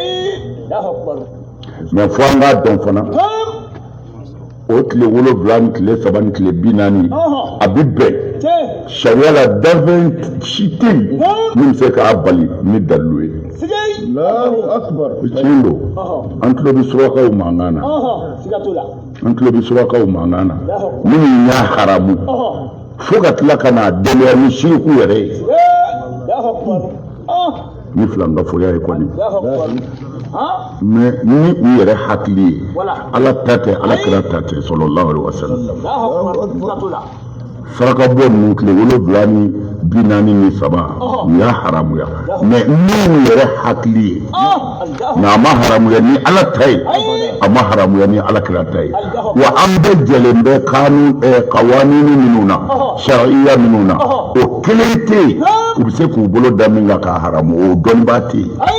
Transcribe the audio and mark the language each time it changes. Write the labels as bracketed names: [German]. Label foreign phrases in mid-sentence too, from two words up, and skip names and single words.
[Bambara] mɛ fo an k'a dɔn fana o tile 7 ni tile 3 ni tile 40 a bɛ bɛn sariya la danfɛn si tɛ yen min bɛ se k'a bali ni dalilu ye tiɲɛ don an tulo bɛ surakaw mankan na an tulo bɛ surakaw mankan na minnu y'a haramu fo ka tila ka n'a dɛmɛ ni siriku yɛrɛ ye ni filan ka foliya ye kɔni mɛ ni u yɛrɛ hakili ye ala ta tɛ ala kira ta tɛ [Arabic] صلى الله عليه وسلم [Bambara] sarakabɔ ninnu tile 7 ni 40 ni 3 u y'a haramuya mɛ minnu yɛrɛ hakili ye nka a ma haramuya ni ala ta ye a ma haramuya ni ala kira ta ye wa an bɛɛ jɛlen bɛ kawanini minnu na sariya minnu na o kelen tɛ yen u bɛ se k'u bolo da min kan k'a haramu o dɔnnibaa tɛ yen